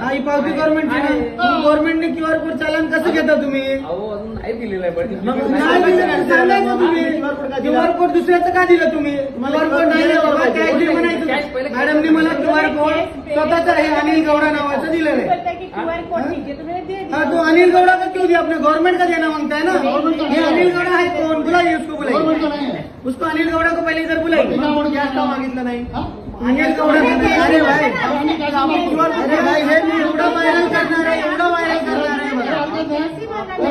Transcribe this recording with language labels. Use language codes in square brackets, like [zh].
[mr] हा ही पावती गव्हर्नमेंटची ना? गव्हर्नमेंटने QR कोड चालन कसं घेता तुम्ही? नाही दिलेलं सांगायचं तुम्ही. QR कोड दुसऱ्याचं का दिलं तुम्ही? QR कोड नाही बाबा कॅश दे म्हणायचं. मॅडमने मला QR कोड स्वतःचा हे अनिल गौडा नावाचं दिलेलं आहे. [hi] हाँ तो अनिल गौड़ा का क्यों दिया? अपने गवर्नमेंट का देना मांगता है ना. ये अनिल गौड़ा है कौन? बुलाइए उसको, बुलाइए उसको. अनिल गौड़ा को पहले इधर बुलाइए. [mr] मागितलं नाही अनिल गौड़ा. अरे भाई हे मी एवढा व्हायरल करणार आहे, एवढा व्हायरल करणार आहे.